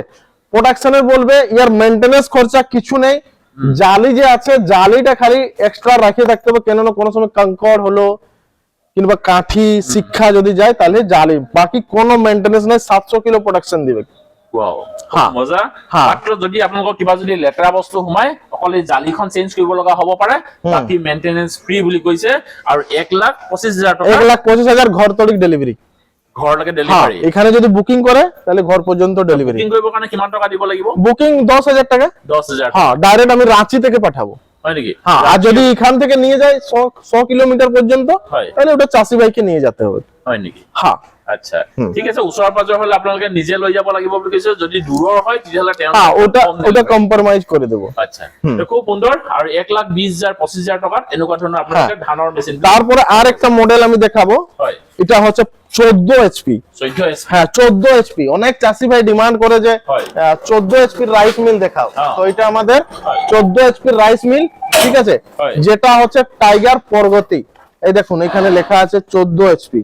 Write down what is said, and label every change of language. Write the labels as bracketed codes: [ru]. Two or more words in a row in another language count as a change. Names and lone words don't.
[bn] প্রোডাকশনের বলবে, ইয়ার মেইনটেনেন্স খরচা কিছু নেই। জালি যে আছে, জালিটা খালি এক্সট্রা রাখিয়ে থাকতে হবে, কেননা কোনো সময় কঙ্কর হলো কিংবা কাঠি শিক্ষা যদি যায় তাহলে জালি, বাকি কোনো মেইনটেনেন্স নাই। 700 কিলো প্রোডাকশন দিবে। ওয়াও, মজা। [as] মাত্ৰ যদি আপোনালোকৰ কিবা যদি লেতেৰা বস্তু সোমাই, অকল এই জালিখন চেঞ্জ কৰিব লগা হ'ব পাৰে, বাকি [en] maintenance free [as] বুলি কৈছে। আৰু 1,25,000 টাকা, 1,25,000 ঘর তলিক ডেলিভারি, ঘৰলৈকে ডেলিভারি। [bn] এখানে যদি বুকিং করে তাহলে ঘর পর্যন্ত ডেলিভারি। [as] বুকিং কৰিবৰ কাৰণে কিমান টাকা দিব লাগিব? [bn] বুকিং 10,000 টাকা। 10,000। হ্যাঁ, ডাইরেক্ট আমি রাঁচি থেকে পাঠাবো। [as] হয় নেকি? [bn] হ্যাঁ, আর যদি এখান থেকে নিয়ে যায় 100 কিলোমিটার পর্যন্ত, [as] হয়। [bn] তাহলে ওটা চাষি ভাইকে নিয়ে যেতে হবে। [as] হয় নেকি? [bn] হ্যাঁ আচ্ছা, ঠিক আছে। [as] ওচৰ পাজৰ হলে আপোনালোকে নিজে লৈ যাব লাগিব বুলি কৈছে। যদি দূৰৰ হয় তেতিয়াহ'লে [bn] হ্যাঁ, ওটা কম ওটা নেবে। কম্প্রোমাইজ করে দেবো। [as] আচ্ছা, তো খুব সুন্দৰ। আৰু 1,20,000 25,000 টকাত এনেকুৱা ধৰণৰ আপোনালোকে ধানৰ মেচিন। [bn] তারপরে আর একটা মডেল আমি দেখাবো, [as] হয়, [bn] এটা হচ্ছে 14 এইচপি। 14 SP। হ্যাঁ, 14 এইচপি। অনেক চাষি ভাই ডিমান্ড করে যে [as] হয়। [bn] 14 এইচপির [en] rice mill [bn] দেখাও। হ্যাঁ। তো এটা আমাদের [as] হয়। [bn] 14 এইচপির [en] rice mill, [bn] ঠিক আছে, [as] হয়। [bn] যেটা হচ্ছে টাইগার প্রগতি। এই দেখুন এখানে লেখা আছে 14 এইচপি,